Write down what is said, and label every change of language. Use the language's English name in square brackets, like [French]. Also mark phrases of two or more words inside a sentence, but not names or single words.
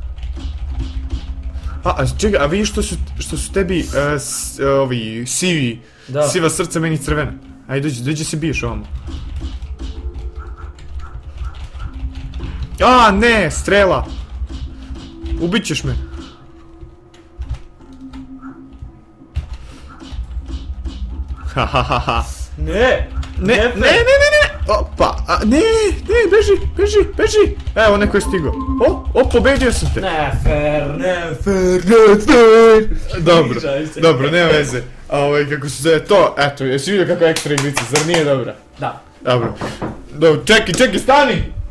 [Croatian] Čekaj, a vidiš što su tebi ovi siva srca, meni crvena. Ajde, dođi se biješ ovamo. Ne, strela! Ubit ćeš me. Ha ha ha ha. Ne! Ne. Opa, [Serbian] ne, beži. Evo, neko je stigao. O, pobedio sam te. Ne fair. Dobro, nema veze. [Croatian] Kako se zove to, eto, jesi vidio kako je ekstra igrica, zar nije dobra? Da. Dobro, čekaj, stani!